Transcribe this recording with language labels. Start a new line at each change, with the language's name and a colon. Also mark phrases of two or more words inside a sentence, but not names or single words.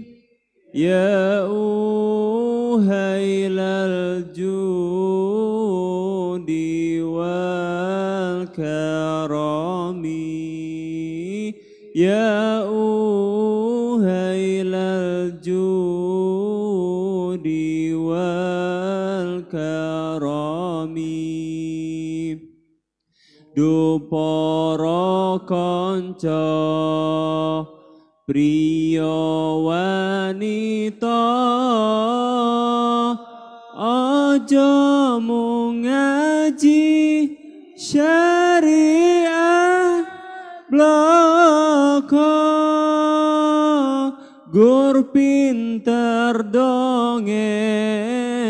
Arabic: يا أهيل الجود والكرم، يا أهيل الجود والكرم.
Javanese: Dupara kanca priya wanita aja mung ngaji syariah blaka, gur pinter dongeng